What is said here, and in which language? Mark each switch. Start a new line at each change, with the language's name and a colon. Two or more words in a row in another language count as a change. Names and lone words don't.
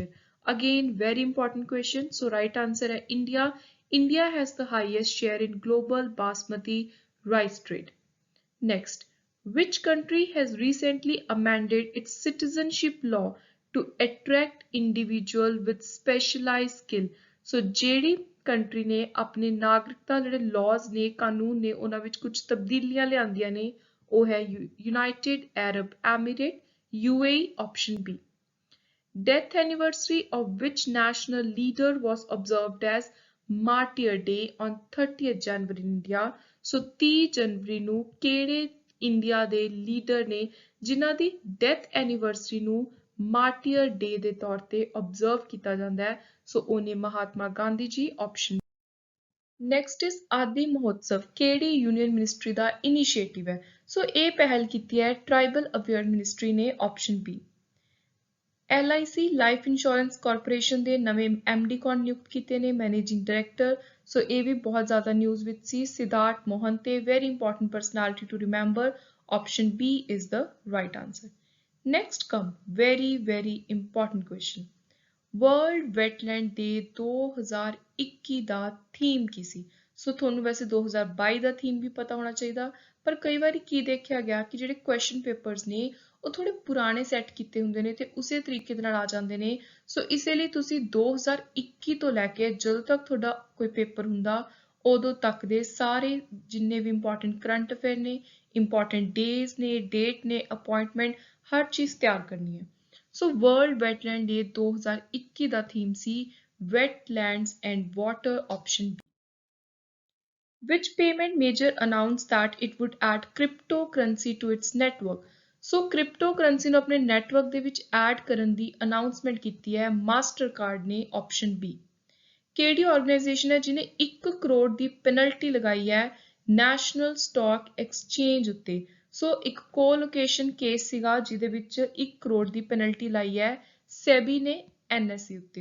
English: again very important question, so right answer ਹੈ ਇੰਡੀਆ। India has the highest share in global basmati rice trade. Next, which country has recently amended its citizenship law to attract individual with specialized skill?
Punjabi: So ਜਿਹੜੀ ਕੰਟਰੀ ਨੇ ਆਪਣੇ ਨਾਗਰਿਕਤਾ ਜਿਹੜੇ laws ਨੇ, ਕਾਨੂੰਨ ਨੇ, ਉਹਨਾਂ ਵਿੱਚ ਕੁਝ ਤਬਦੀਲੀਆਂ ਲਿਆਂਦੀਆਂ ਨੇ, ਉਹ ਹੈ United Arab Emirates, UAE,
English: option B. Death anniversary of which national leader was observed as Martyr Day on 30th January in India?
Punjabi: So 30 ਜਨਵਰੀ ਨੂੰ ਕਿਹੜੇ ਇੰਡੀਆ ਦੇ ਲੀਡਰ ਨੇ ਜਿਨ੍ਹਾਂ ਦੀ
English: death anniversary
Punjabi: ਨੂੰ ਮਾਰਟੀਅਰ ਡੇ ਦੇ ਤੌਰ ਤੇ observe ਕੀਤਾ ਜਾਂਦਾ ਹੈ? ਸੋ ਉਹਨੇ ਮਹਾਤਮਾ ਗਾਂਧੀ ਜੀ, ਆਪਸ਼ਨ।
English: next is
Punjabi: ਆਦਿ ਮਹੋਤਸਵ ਕਿਹੜੀ
English: union ministry
Punjabi: ਦਾ ਇਨੀਸ਼ੀਏਟਿਵ ਹੈ? ਸੋ ਇਹ ਪਹਿਲ ਕੀਤੀ ਹੈ
English: tribal affair ministry
Punjabi: ਨੇ,
English: option B.
Punjabi: LIC ਲਾਈਫ ਇੰਸ਼ੋਰੈਂਸ ਕਾਰਪੋਰੇਸ਼ਨ ਦੇ ਨਵੇਂ MD ਕੌਣ ਨਿਯੁਕਤ ਕੀਤੇ ਨੇ?
English: managing director.
Punjabi: ਸੋ ਇਹ ਵੀ ਬਹੁਤ ਜ਼ਿਆਦਾ ਨਿਊਜ਼ ਵਿੱਚ ਸੀ, ਸਿਧਾਰਥ ਮੋਹੰਤੇ,
English: very important personality to remember, option B is the right answer. Next come very important question.
Punjabi: ਵਰਲਡ ਵੈਟਲੈਂਡ ਦੇ 2021 ਦਾ ਥੀਮ ਕੀ ਸੀ? ਸੋ ਤੁਹਾਨੂੰ ਵੈਸੇ 2022 ਦਾ ਥੀਮ ਵੀ ਪਤਾ ਹੋਣਾ ਚਾਹੀਦਾ, ਪਰ ਕਈ ਵਾਰੀ ਕੀ ਦੇਖਿਆ ਗਿਆ ਕਿ ਜਿਹੜੇ
English: question papers
Punjabi: ਨੇ ਉਹ ਥੋੜੇ ਪੁਰਾਣੇ ਸੈੱਟ ਕੀਤੇ ਹੁੰਦੇ ਨੇ ਤੇ ਉਸੇ ਤਰੀਕੇ ਦੇ ਨਾਲ ਆ ਜਾਂਦੇ ਨੇ। ਸੋ ਇਸੇ ਲਈ ਤੁਸੀਂ 2021 ਤੋਂ ਲੈ ਕੇ ਜਦੋਂ ਤੱਕ ਤੁਹਾਡਾ ਕੋਈ ਪੇਪਰ ਹੁੰਦਾ ਉਦੋਂ ਤੱਕ ਦੇ ਸਾਰੇ ਜਿੰਨੇ ਵੀ
English: important current affair
Punjabi: ਨੇ,
English: important days
Punjabi: ਨੇ, ਡੇਟ ਨੇ, ਅਪਾਇੰਟਮੈਂਟ, ਹਰ ਚੀਜ਼ ਤਿਆਰ ਕਰਨੀ ਹੈ। ਸੋ ਵਰਲਡ ਵੈਟਲੈਂਡ ਡੇ 2021 ਦਾ ਥੀਮ ਸੀ ਵੈਟਲੈਂਡਸ ਐਂਡ ਵਾਟਰ
English: option B. Which payment major announced that it would add cryptocurrency to its network?
Punjabi: ਸੋ cryptocurrency ਨੂੰ ਆਪਣੇ ਨੈਟਵਰਕ ਦੇ ਵਿੱਚ ਐਡ ਕਰਨ ਦੀ ਅਨਾਉਂਸਮੈਂਟ ਕੀਤੀ ਹੈ ਮਾਸਟਰਕਾਰਡ ਨੇ,
English: option B.
Punjabi: ਕਿਹੜੀ ਆਰਗੇਨਾਈਜੇਸ਼ਨ ਹੈ ਜਿਹਨੇ 1 ਕਰੋੜ ਦੀ ਪੈਨਲਟੀ ਲਗਾਈ ਹੈ ਨੈਸ਼ਨਲ ਸਟਾਕ ਐਕਸਚੇਂਜ ਉੱਤੇ? ਸੋ ਇੱਕ
English: colocation case
Punjabi: ਸੀਗਾ ਜਿਹਦੇ ਵਿੱਚ 1 ਕਰੋੜ ਦੀ ਪੈਨਲਟੀ ਲਾਈ ਹੈ ਸੈਬੀ ਨੇ NSE ਉੱਤੇ।